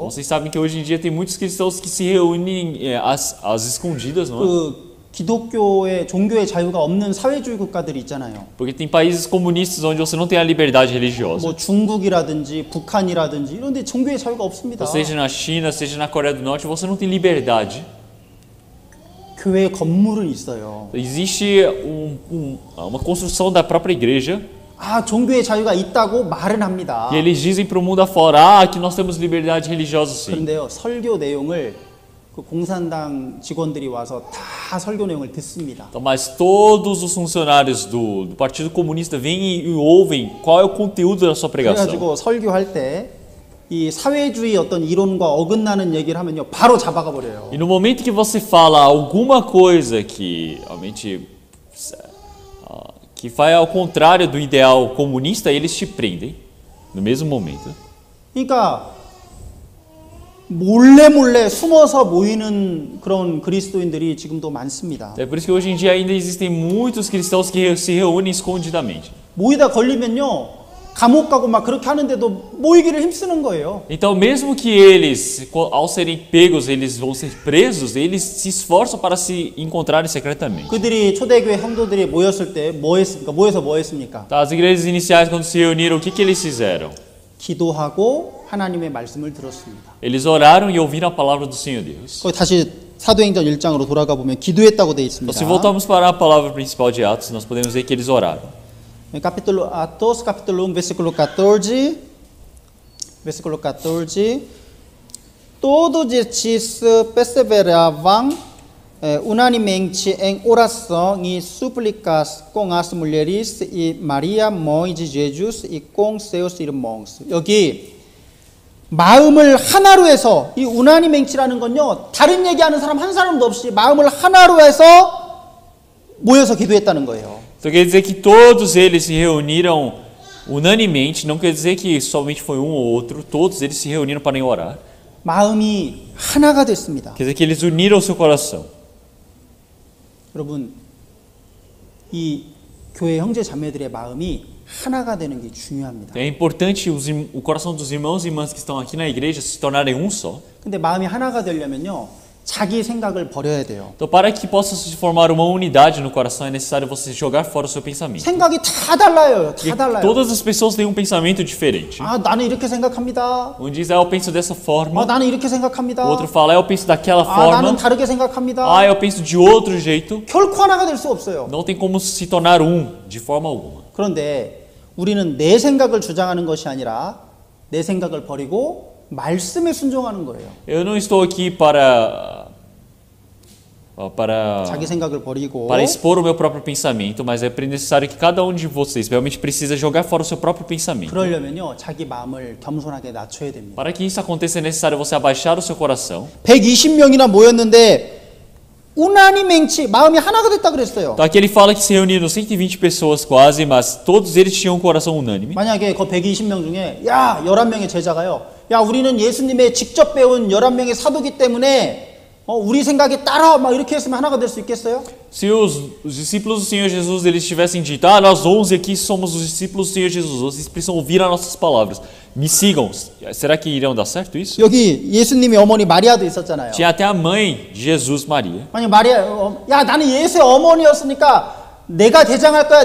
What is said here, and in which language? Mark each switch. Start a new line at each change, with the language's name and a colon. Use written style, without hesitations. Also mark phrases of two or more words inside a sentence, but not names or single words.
Portuguese: Vocês sabem que hoje em dia tem muitos cristãos que se reúnem às escondidas, não é?
Korean: 그 기독교의 종교의 자유가 없는 사회주의 국가들이 있잖아요.
Portuguese: Porque tem países comunistas onde você não tem a liberdade religiosa.
Korean: 뭐 중국이라든지 북한이라든지 이런 데 종교의 자유가 없습니다.
Portuguese: Seja na China, seja na Coreia do Norte, você não tem liberdade.
Korean: 교회 건물은 있어요.
Portuguese: Existe uma construção da própria igreja.
Korean: 아, 종교의 자유가 있다고 말은 합니다.
Portuguese: E eles dizem para o mundo afora, que nós temos liberdade religiosa sim.
Korean: 그런데요, 설교 내용을 그 공산당 직원들이 와서 다 설교 내용을 듣습니다.
Portuguese: Então, mas todos os funcionários do Partido Comunista vêm e ouvem qual é o conteúdo da sua pregação.
Korean: 그래가지고 설교할 때 이 사회주의 어떤 이론과 어긋나는 얘기를 하면요, 바로 잡아가 버려요.
Portuguese: E no momento que você fala alguma coisa que realmente que vai ao contrário do ideal comunista, eles te prendem no mesmo momento.
Korean: 그러니까 몰래 숨어서 모이는 그런 그리스도인들이 지금도 많습니다.
Portuguese: É por isso que hoje em dia ainda existem muitos cristãos que se reúnem escondidamente.
Korean: 모이다 걸리면요, 감옥 가고 막 그렇게 하는데도 모이기를 힘쓰는 거예요.
Portuguese: Então, mesmo que eles, ao serem pegos, eles vão ser presos, eles se esforçam para se encontrarem secretamente.
Korean: 그들이 초대교회 성도들이 모였을 때 뭐 했습니까? 모여서 뭐 했습니까?
Portuguese: Tá, as igrejas iniciais, quando se reuniram, o que eles fizeram?
Korean: 기도하고 하나님의 말씀을 들었습니다.
Portuguese: Eles oraram e ouviram a palavra do Senhor Deus.
Korean: 거기 다시 사도행전 1장으로 돌아가 보면 기도했다고 되어
Portuguese: Então,
Korean: 있습니다.
Portuguese: se voltarmos para a palavra principal de Atos, nós podemos ver que eles oraram. Capítulo Atos, capítulo 1, versículo 14. Versículo 14. Todos estes perseveravam unanimemente em oração e súplicas com as mulheres e Maria, mãe de Jesus, e com seus irmãos.
Korean: 여기 마음을 하나로 해서 이 우나니맹치라는 건요, 다른 얘기하는 사람 한 사람도 없이 마음을 하나로 해서 모여서 기도했다는 거예요.
Portuguese: Então quer dizer que todos eles se reuniram unanimemente, não quer dizer que somente foi um ou outro, todos eles se reuniram para orar.
Korean: 마음이 하나가 됐습니다.
Portuguese: Quer dizer que eles uniram o seu coração.
Korean: 여러분, 이 교회 형제 자매들의 마음이 하나가 되는 게 중요합니다.
Portuguese: É importante o coração dos irmãos e irmãs que estão aqui na igreja se tornarem um só.
Korean: 근데 마음이 하나가 되려면요, 자기 생각을 버려야 돼요.
Portuguese: Então, para que possa se formar uma unidade no coração, é necessário você jogar fora o seu pensamento.
Korean: 생각이 다 달라요. 다 달라요.
Portuguese: Todas as pessoas têm um pensamento diferente.
Korean: 아, 나는 이렇게 생각합니다.
Portuguese: Um diz, eu penso dessa forma.
Korean: 아, 나는 이렇게 생각합니다.
Portuguese: O outro fala, eu penso daquela 아, forma.
Korean: 나는 다르게 생각합니다.
Portuguese: Eu penso de outro jeito.
Korean: 결코 하나가 될 수 없어요.
Portuguese: Não tem como se tornar de forma alguma.
Korean: 그런데 우리는 내 생각을 주장하는 것이 아니라 내 생각을 버리고 말씀에 순종하는 거예요.
Portuguese: Eu não estou aqui para
Korean: 자기 생각을 버리고
Portuguese: expor o meu próprio pensamento, mas é necessário que cada um de vocês realmente precisa jogar fora o seu próprio pensamento.
Korean: 그러려면요, 자기 마음을 겸손하게 낮춰야 됩니다.
Portuguese: Para que isso aconteça é necessário você abaixar o seu coração.
Korean: 120명이나 모였는데 우나니맹치 마음이 하나가 됐다 그랬어요.
Portuguese: Então aqui ele fala que se reuniram 120 pessoas quase, mas todos eles tinham um coração unânime.
Korean: 만약에 그 120명 중에 야, 11명의 제자가요. 야, 우리는 예수님의 직접 배운 11명의 사도기 때문에 우리 생각에 따라 막 이렇게 했으면 하나가 될 수 있겠어요?
Portuguese: Se os discípulos do Senhor Jesus eles tivessem dito, nós 11 aqui somos os discípulos do Senhor Jesus, vocês precisam ouvir as nossas palavras, me sigam. Será que irão dar certo isso?
Korean: 여기 예수님의 어머니 마리아도 있었잖아요.
Portuguese: Tinha até a mãe de Jesus, Maria.
Korean: 아니 마리아, 야, 나는 예수의 어머니였으니까 내가 대장할 거야.